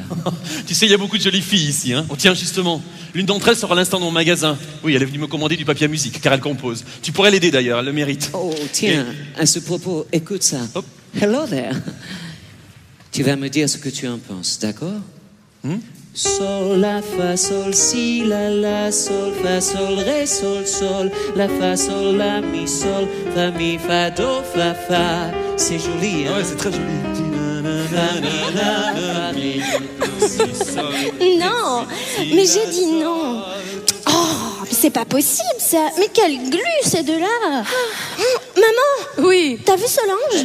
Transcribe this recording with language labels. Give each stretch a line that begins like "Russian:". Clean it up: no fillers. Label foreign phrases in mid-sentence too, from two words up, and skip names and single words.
French: Tu sais, il y a beaucoup de jolies filles ici. Hein. Oh, tiens, justement, l'une d'entre elles sera à l'instant dans mon magasin. Oui, elle est venue me commander du papier à musique, car elle compose. Tu pourrais l'aider d'ailleurs, elle le mérite. Oh, tiens, à ce propos, écoute ça. Hop.
English: Hello there.
French: Tu vas me dire ce que tu en penses, d'accord? Sol, la, fa, sol, si, la, sol, fa, sol, ré, sol, la, fa, sol, la, mi, sol, fa, mi, fa, do, fa, fa. C'est joli, hein? Ouais, c'est très joli. Non, mais j'ai dit non. Oh, mais c'est pas possible ça. Mais quelle glu ces deux-là. Maman, Oui. t'as vu Solange?